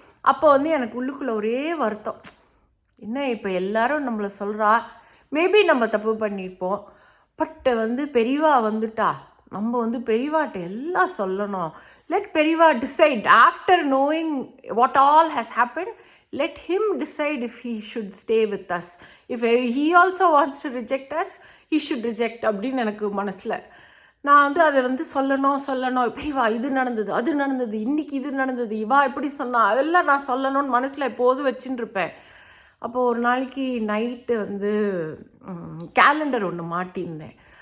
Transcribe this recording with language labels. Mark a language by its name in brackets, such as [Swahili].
[Tamil] அப்போ வந்து எனக்கு உள்ளுக்குள்ளே ஒரே வருத்தம், என்ன இப்போ எல்லாரும் நம்மளை சொல்கிறா, மேபி நம்ம தப்பு பண்ணியிருப்போம், பட் வந்து பெரியவா வந்துட்டா, நம்ம வந்து பெரியவாட்ட எல்லாம் சொல்லணும். [English] Let பெரியவா decide after knowing what all has happen. let him decide if he should stay with us. If he also wants to reject us, he should reject [Tamil] அப்படின்னு எனக்கு மனசில் நான் வந்து அதை வந்து சொல்லணும் பெரியவா இது நடந்தது அது நடந்தது இன்றைக்கி இது நடந்தது இவா எப்படி சொன்னா அதெல்லாம் நான் சொல்லணும்னு மனசில் எப்போதும் வச்சுன்னு இருப்பேன். அப்போது ஒரு நாளைக்கு நைட்டு வந்து கேலண்டர் ஒன்று மாட்டியிருந்தேன்.